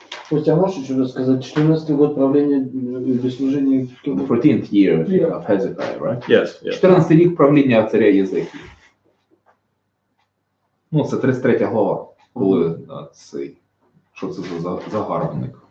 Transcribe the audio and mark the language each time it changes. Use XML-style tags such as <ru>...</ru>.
<ru>Костя, а можешь еще рассказать, 14-й год правления или служения?</ru> <en>14th year of Hezekiah, right? Yes, yes.</en> <uk>14-й рік правління царя Єзекії. Ну, це 33 глава, коли цей, що це за загарбник.</uk>